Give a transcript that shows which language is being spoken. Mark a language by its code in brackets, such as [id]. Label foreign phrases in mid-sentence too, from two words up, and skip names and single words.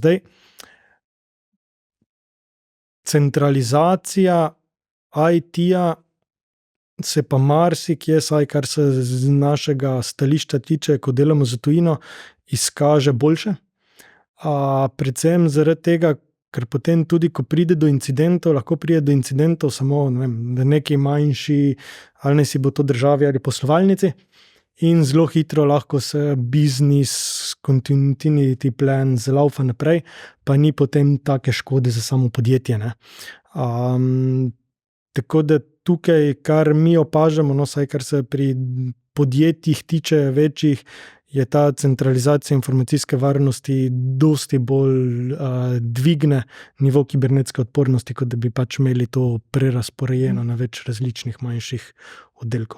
[sl] Zdaj, centralizacija IT-ja se pa marsikje, saj kar se z našega stališča tiče, ko delamo za tujino, izkaže boljše. Predvsem zaradi tega, ker potem tudi, ko pride do incidentov, lahko pride do incidentov samo v neki manjši, ali ne si bo to državi ali poslovalnici, in zelo hitro lahko se [en] business continuity plan [sl] zlaufa naprej, pa ni potem take škode za samo podjetje. Tako da tukaj, kar mi opažamo, saj kar se pri podjetjih tiče večjih, je ta centralizacija informacijske varnosti dosti bolj dvigne nivo kibernetske odpornosti, kot da bi pač imeli to prerasporejeno na več različnih manjših oddelkov.